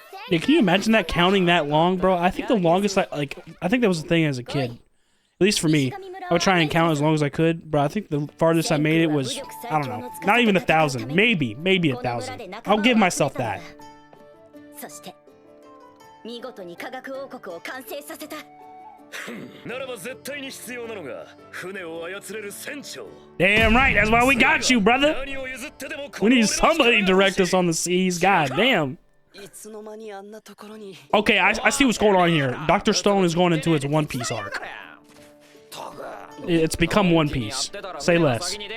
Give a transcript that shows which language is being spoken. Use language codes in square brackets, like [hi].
[en] Yeah, can you imagine that, counting that long, bro? I think the longest I think that was the thing as a kid. At least for me, I would try and count as long as I could, but I think the farthest I made it was, I don't know, not even 1,000, maybe 1,000. I'll give myself that. [ja] 見事に科学王国を完成させた。ならば絶対に必要なのが船を操れる船長。 [en] Damn right, that's why we got you, brother. We need somebody to direct us on the seas. God damn. Okay, I see what's going on here. Dr. Stone is going into his One Piece arc. It's become One Piece. Say less.